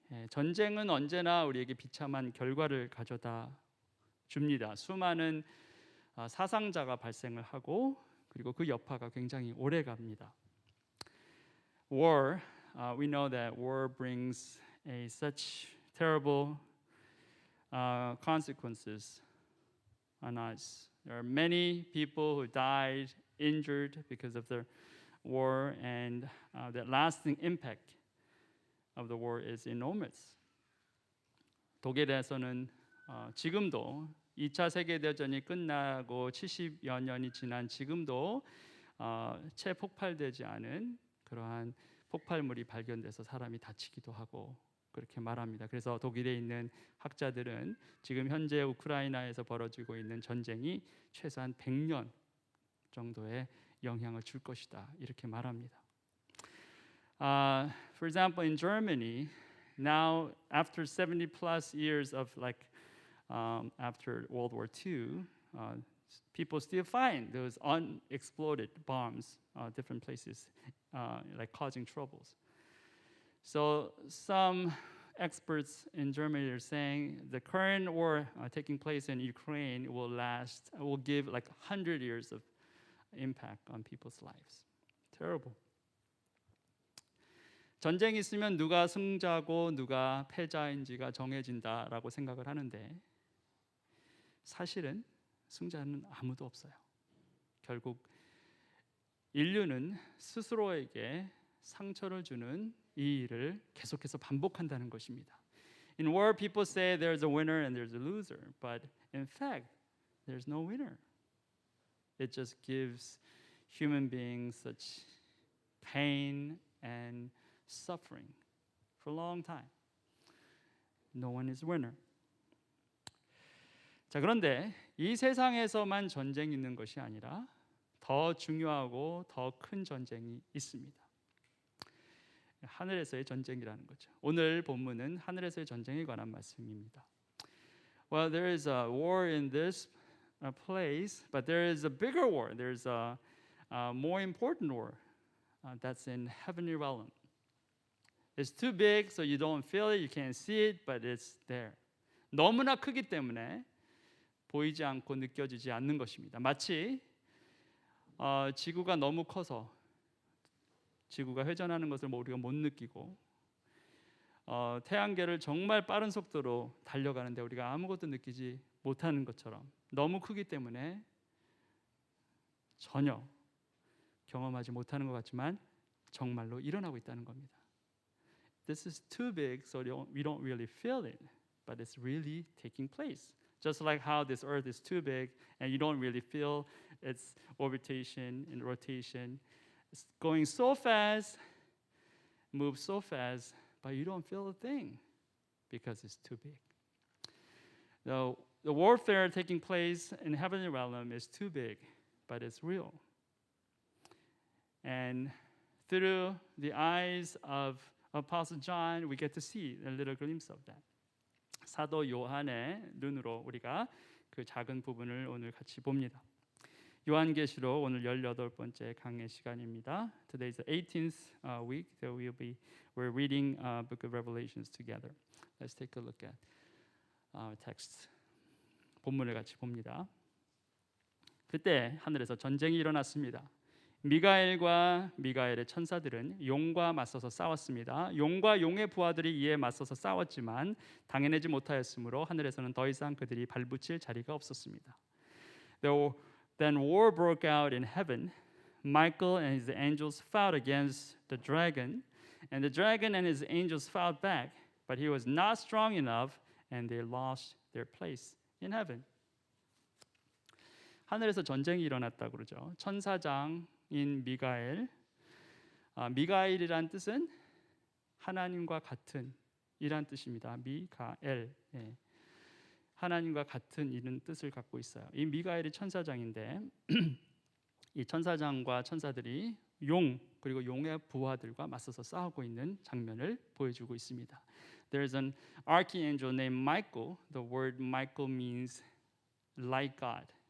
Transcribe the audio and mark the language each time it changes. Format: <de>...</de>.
<ko>전쟁은 언제나 우리에게 비참한 결과를 가져다 줍니다. 수많은 사상자가 발생을 하고, 그리고 그 여파가 굉장히 오래 갑니다.</ko> <en>War, we know that war brings such terrible consequences on us. There are many people who died, injured because of the war, and the lasting impact of the war is enormous.</en> <ko>독일에서는 지금도 2차 세계대전이 끝나고 70여 년이 지난 지금도 채 폭발되지 않은 그러한 폭발물이 발견돼서 사람이 다치기도 하고 그렇게 말합니다. 그래서 독일에 있는 학자들은 지금 현재 우크라이나에서 벌어지고 있는 전쟁이 최소한 100년 정도의 영향을 줄 것이다, 이렇게 말합니다.</ko> <en>For example, in Germany, now after 70 plus years of after World War II, people still find those unexploded bombs, different places, causing troubles. So some experts in Germany are saying the current war taking place in Ukraine will give 100 years of impact on people's lives. Terrible.</en> <ko>전쟁이 있으면 누가 승자고 누가 패자인지가 정해진다라고 생각을 하는데, 사실은 승자는 아무도 없어요. 결국 인류는 스스로에게 상처를 주는 이 일을 계속해서 반복한다는 것입니다.</ko> <en>In war, people say there's a winner and there's a loser, but in fact, there's no winner. It just gives human beings such pain and suffering for a long time. No one is winner.</en> <ko>자, 그런데 이 세상에서만 전쟁이 있는 것이 아니라 더 중요하고 더 큰 전쟁이 있습니다. 하늘에서의 전쟁이라는 거죠. 오늘 본문은 하늘에서의 전쟁에 관한 말씀입니다.</ko> <en>Well, there is a war in this place, but there is a bigger war. There's a more important war that's in heavenly realm. It's too big, so you don't feel it, you can't see it, but it's there.</en> <ko>너무나 크기 때문에 보이지 않고 느껴지지 않는 것입니다. 마치 지구가 너무 커서 지구가 회전하는 것을 우리가 못 느끼고 태양계를 정말 빠른 속도로 달려가는데 우리가 아무것도 느끼지 못하는 것처럼 너무 크기 때문에 전혀 경험하지 못하는 것 같지만 정말로 일어나고 있다는 겁니다.</ko> <en>This is too big, so we don't really feel it, but it's really taking place. Just like how this earth is too big and you don't really feel its orbitation and rotation. It's going so fast, moves so fast, but you don't feel a thing because it's too big. The warfare taking place in heavenly realm is too big, but it's real. And through the eyes of Apostle John, we get to see a little glimpse of that.</en> <ko>사도 요한의 눈으로 우리가 그 작은 부분을 오늘 같이 봅니다. 요한계시록 오늘 18번째 강의 시간입니다.</ko> <en>Today is the 18th week that we're reading Book of Revelations together. Let's take a look at our text.</en> <ko>본문을 같이 봅니다. 그때 하늘에서 전쟁이 일어났습니다. 미가엘과 미가엘의 천사들은 용과 맞서서 싸웠습니다. 용과 용의 부하들이 이에 맞서서 싸웠지만 당해내지 못하였으므로 하늘에서는 더 이상 그들이 발붙일 자리가 없었습니다.</ko> <en>Then war broke out in heaven. Michael and his angels fought against the dragon, and the dragon and his angels fought back, but he was not strong enough, and they lost their place in heaven.</en> <ko>하늘에서 전쟁이 일어났다고 그러죠. 천사장인 미가엘. 미가엘이란 뜻은 하나님과 같은 이란 뜻입니다. 미가엘. 예. 하나님과 같은 이런 뜻을 갖고 있어요. 이 미가엘이 천사장인데 이 천사장과 천사들이 용 그리고 용의 부하들과 맞서서 싸우고 있는 장면을 보여주고 있습니다.</ko> <en>There's an archangel named Michael. The word Michael means like God.</en>